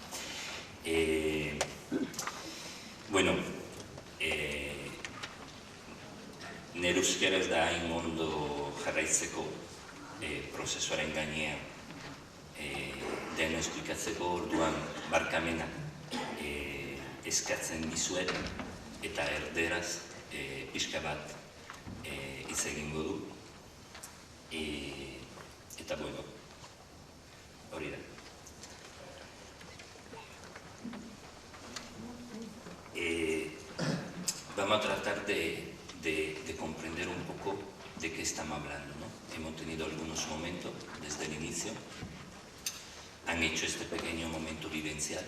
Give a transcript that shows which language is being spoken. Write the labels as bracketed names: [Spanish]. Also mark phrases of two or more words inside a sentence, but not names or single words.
[Basque] Nire euskera ez da hain ondo jarraitzeko prozesuaren gainean dena esplikatzeko, orduan barkamena eskatzen dizuet eta erderaz pixka bat hitz egingo du. Eta hori da. [Spanish] Vamos a tratar de comprender un poco de qué estamos hablando, ¿no? Hemos tenido algunos momentos desde el inicio, han hecho este pequeño momento vivencial.